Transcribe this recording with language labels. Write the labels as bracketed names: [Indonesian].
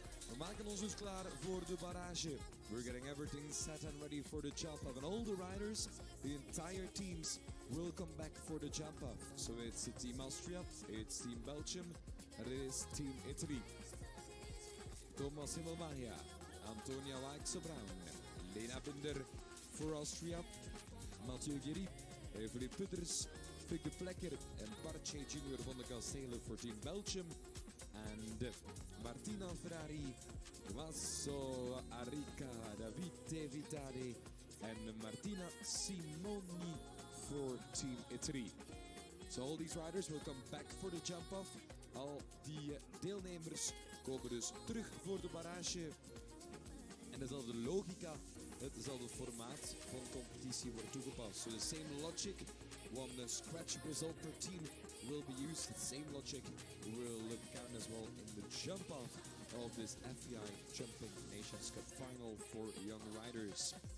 [Dutch] We maken ons dus klaar voor de barrage. [English] We're getting everything set and ready for the jump off. And all the riders, the entire teams, will come back for the jump off. So it's Team Austria, it's Team Belgium, and it is Team Italy. [Dutch] Thomas Himmelmaya, Antonia Waikse-Brown, Lena Binder voor Austria, Mathieu Guéry, Evelyn Putters, Fik de Plekker en Barche Junior van de Kastelen voor Team Belgium. [English] And Martina Ferrari, Tommaso Arica, Davide Vitale and Martina Simoni for Team Italy. So all these riders will come back for the jump-off. [Dutch] Al die deelnemers komen dus terug voor de barrage. En dezelfde logica, hetzelfde formaat van competitie wordt toegepast. [English] So the same logic, one scratch result per team will be used. The same logic will count as well in the jump-off of this FEI Jumping Nations Cup final for young riders.